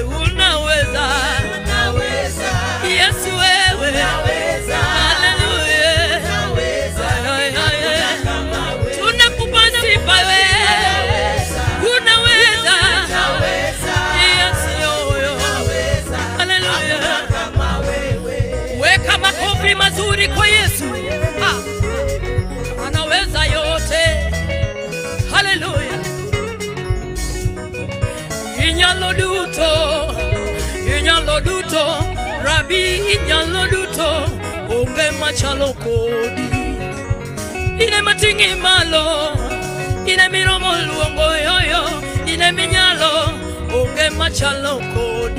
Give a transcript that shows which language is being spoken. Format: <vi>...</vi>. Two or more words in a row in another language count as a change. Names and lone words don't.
<sw>Unaweza, Yesu wewe, haleluya, tunakupa sifa wewe, unaweza, Yesu yoyo, haleluya. Weka makofi mazuri kwa Yesu, anaweza yote, haleluya.</sw> <luo>Inyalo duto, inyalo duto, Rabi inyalo duto, onge machalo kodi. Ine matingi malo, ine miromo luongo yoyo, ine minyalo, onge machalo kodi.</luo>